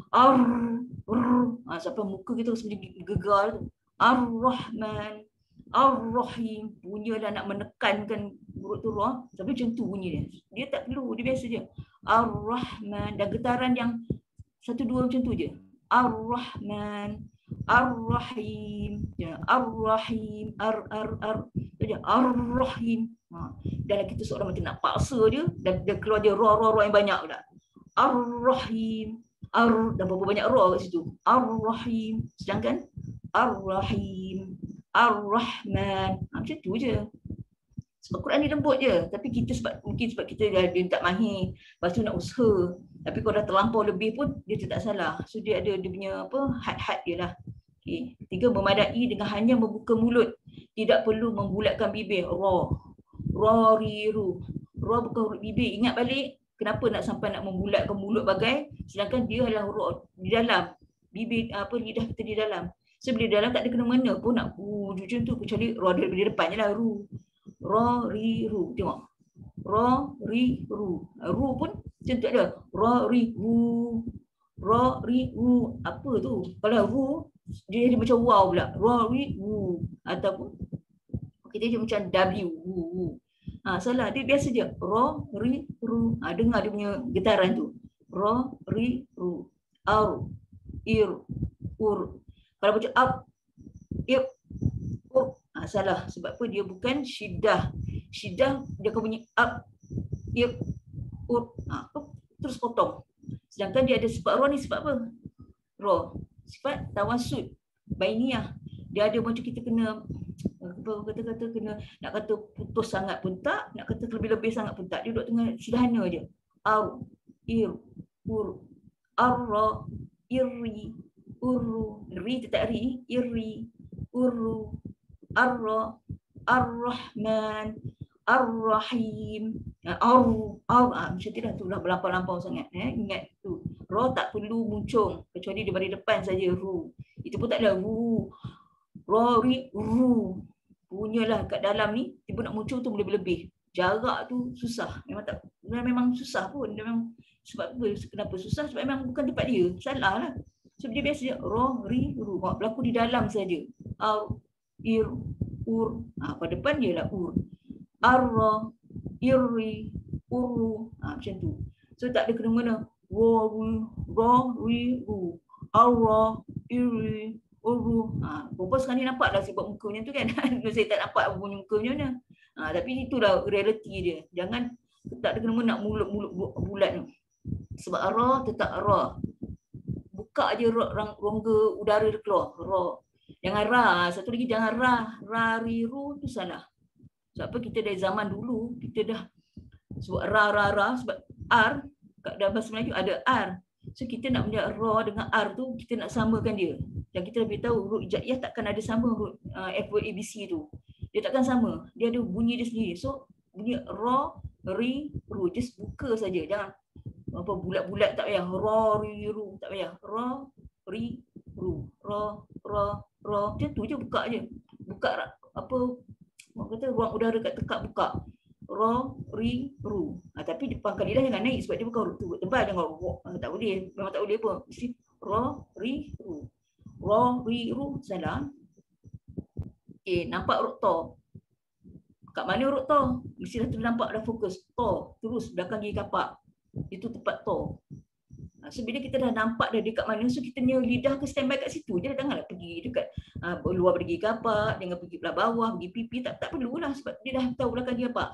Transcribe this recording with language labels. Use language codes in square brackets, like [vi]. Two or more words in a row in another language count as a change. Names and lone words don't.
[ms] Sampai muka kita seperti gegar tu. Ar-Rahman. Ar-Rahim. Bunyilah nak menekankan huruf tu ra. Sampai macam tu bunyi dia. Dia tak perlu, dia biasa je. Ar-Rahman. Dan getaran yang 1, 2 macam tu je. Ar-Rahman. Ar-Rahim. Ar-Rahim. Ar-Rahim. Dan kita seorang macam nak paksa dia dan dia keluar dia ra yang banyak pula. Ar-Rahim. Dan berapa banyak ra kat situ. Ar-Rahim. Sedangkan Ar-Rahim. Ar-Rahman. Macam tu je. Sebab Quran ni lembut je. Tapi kita mungkin sebab kita dia tak mahir. Lepas tu nak usaha. Tapi kalau dah terlampau lebih pun dia tak salah. So dia ada dia punya had-had dia lah. Okay. 3, memadai dengan hanya membuka mulut. Tidak perlu membulatkan bibir. Ra, ri, ru. Ra bukan huruf bibir. Ingat balik kenapa nak sampai nak membulatkan mulut bagai sedangkan dia adalah huruf di dalam bibir lidah kita di dalam. So bila di dalam tak ada kena-mena pun nak macam tu kecuali ra di depan je lah ru. Ra, ri, ru. Tengok. Ra, ri, ru. Ru pun macam tu ada. Ra, ri, ru. Ra, ri, ru. Apa tu? Kalau ru dia jadi macam wow pula. Ra, ri, ru. Ataupun kita dia macam W, wu. Salah. Dia biasa je. Ra, ri, ru. Dengar dia punya getaran tu. Ra, ri, ru. Ar, ir, ur. Kalau macam up, ir, ur. Salah. Sebab apa? Dia bukan syiddah. Syiddah dia akan bunyi up, ir, ur. Terus potong. Sedangkan dia ada sifat ra ni sifat apa? Ra. Sifat tawasud. Bainiyah. Dia ada macam kita kena kata-kata kena nak kata putus sangat pun tak, nak kata lebih-lebih sangat pun tak. Dia duduk tengah sederhana je. Ar, ir, ur, arra, irri, uru. Ri tak ri, irri, uru, arra, ar-Rahman, ar-Rahim. Macam tu dah, tu dah berlampau-lampau sangat. Ingat tu. Ra tak perlu muncung kecuali di baris depan saja ru. Itu pun tak ada ru. Ra, ri, ru. Punyalah kat dalam ni tiba nak muncul tu lebih-lebih. Jarak tu susah. Memang susah pun. Memang sebab apa? Kenapa susah? Sebab memang bukan tempat dia. Salah lah. So dia biasa je ra, ri, ru. Berlaku di dalam saja. Ar, ir, ur. Pada depan dia lah ur. Arra, irri, uru. Macam tu. So tak ada kena-mena. Ra, ri, ru. Arra, irri, uru. Perempuan sekarang ni nampak dah sebab mukanya tu kan. Saya tak nampak bunyi mukanya mana. Tapi itulah realiti dia. Jangan tak ada kena nak mulut bulat tu. Sebab ra tetap ra. Buka je rongga udara dia keluar. Ra. Jangan ra. Satu lagi jangan ra. Ra, ri, ru tu salah. Sebab apa kita dari zaman dulu, kita dah sebab ra. Sebab R, kat dalam bahasa Melayu ada R. So kita nak punya ra dengan R tu, kita nak samakan dia. Dan kita lebih tahu huruf hijaiyah takkan ada sama huruf F-word ABC tu. Dia takkan sama. Dia ada bunyi dia sendiri. So bunyi ra, ri, ru. Just buka saja. Jangan apa bulat-bulat, tak payah. Ra, ri, ru. Tak payah. Ra, ri, ru. Ra. Macam tu je, buka je. Buka apa, orang kata ruang udara kat tekak buka. Ra, ri, ru. Tapi pangkal lidah jangan naik sebab dia bukan huruf tebal. Jangan tak boleh. Memang tak boleh pun. Mesti ra, ri, ru. Ra, ri, ru. Salah. Okay, nampak huruf to. Kat mana huruf to? Mesti dah nampak, dah fokus. To. Terus belakang gigi kapak. Itu tempat to. So bila kita dah nampak dah dekat mana, so kita punya lidah ke standby kat situ je. Janganlah pergi dekat luar pergi kapak, jangan pergi belah bawah, pergi pipi, tak perlulah sebab dia dah tahu belakang dia apa.